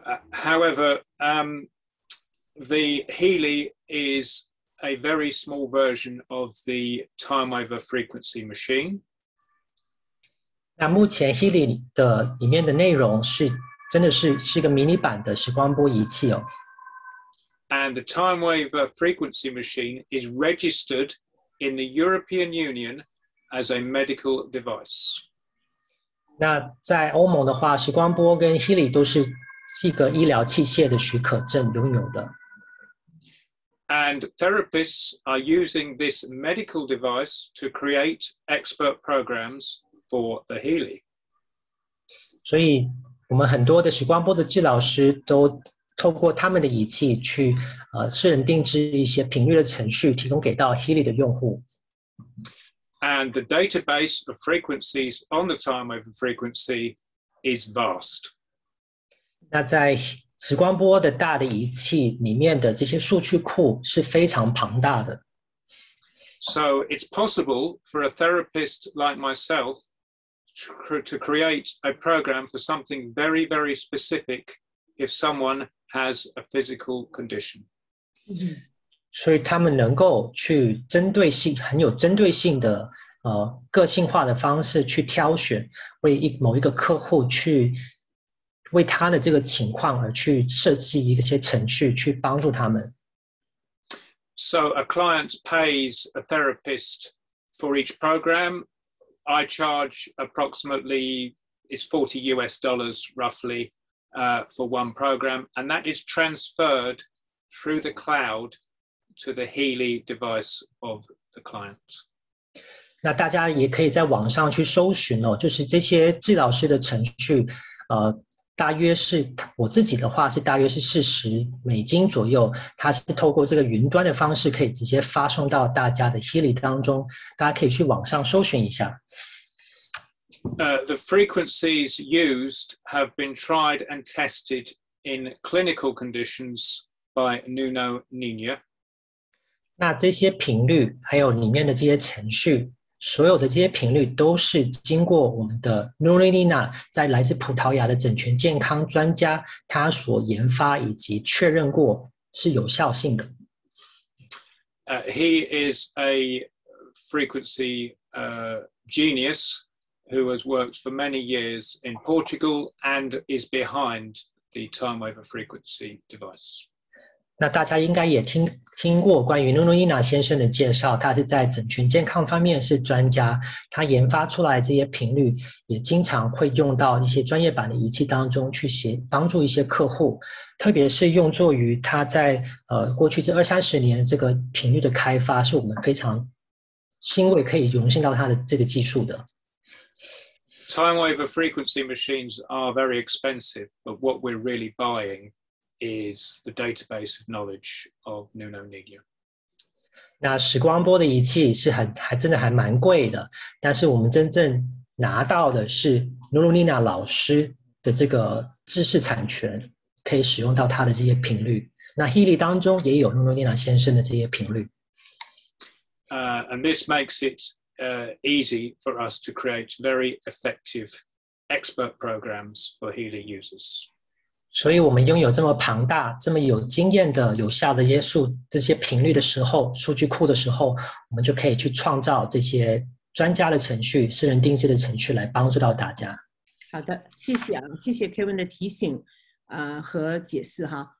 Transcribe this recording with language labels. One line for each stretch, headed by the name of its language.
English: However, the Healy is a very small version of the Timewaver frequency machine.
Chinese: 那目前 Healy 的里面的内容真的是一个迷你版的时光波仪器哦。
English: And the Timewaver frequency machine is registered in the European Union as a medical device.
Chinese: 那在欧盟的话，时光波跟 Healy 都是一个医疗器械的许可证拥有的。
English: And therapists are using this medical device to create expert programs for the Healy.
Chinese: 所以我们很多的时光波的治疗师都透过他们的仪器去私人定制一些频率的程序，提供给到 Healy 的用户。
English: And the database of frequencies on the Timewaver frequency is vast.
Chinese: 那在时光波的大的仪器里面的这些数据库是非常庞大的。
English: So it's possible for a therapist like myself to create a program for something very, very specific if someone has a physical condition.
Chinese: 所以他们能够去很有针对性的个性化的方式去挑选，为某一个客户去为他的这个情况而去设计一些程序去帮助他们。
English: So a client pays a therapist for each program. I charge approximately, it's $40 roughly for one program, and that is transferred through the cloud to the Healy device of the client.
Chinese: 那大家也可以在网上去搜寻哦，就是这些治疗师的程序，大约是我自己的话是大约是$40左右，它是透过这个云端的方式可以直接发送到大家的 Healy 当中，大家可以去网上搜寻一下。
English: The frequencies used have been tried and tested in clinical conditions by Nuno Nina.
Chinese: 那这些频率还有里面的这些程序，所有的这些频率都是经过我们的 Nuno Nina 在来自葡萄牙的整全健康专家他所研发以及确认过是有效性的。
English: He is a frequency genius who has worked for many years in Portugal and is behind the Timewaver frequency device.
Chinese: 那大家应该也听过关于 Nuno Nina 先生的介绍，他是在整全健康方面是专家，他研发出来这些频率也经常会用到一些专业版的仪器当中去帮助一些客户，特别是用作于他在过去这20-30年这个频率的开发，是我们非常欣慰可以荣幸到他的这个技术的。
English: Timewaver frequency machines are very expensive, but what we're really buying is the database of knowledge of Nuno Nina.
Chinese: 那时光波的仪器是真的还蛮贵的，但是我们真正拿到的是 Nuno Nina 老师的这个知识产权，可以使用到他的这些频率。那 Healy 当中也有 Nuno Nina 先生的这些频率。
English: And this makes it easy for us to create very effective expert programs for Healy users.
Chinese: 所以我们拥有这么庞大、这么有经验的、有效的这些频率的时候，数据库的时候，我们就可以去创造这些专家的程序、私人定制的程序来帮助到大家。好的，谢谢啊，谢谢 Kevin 的提醒和解释哈。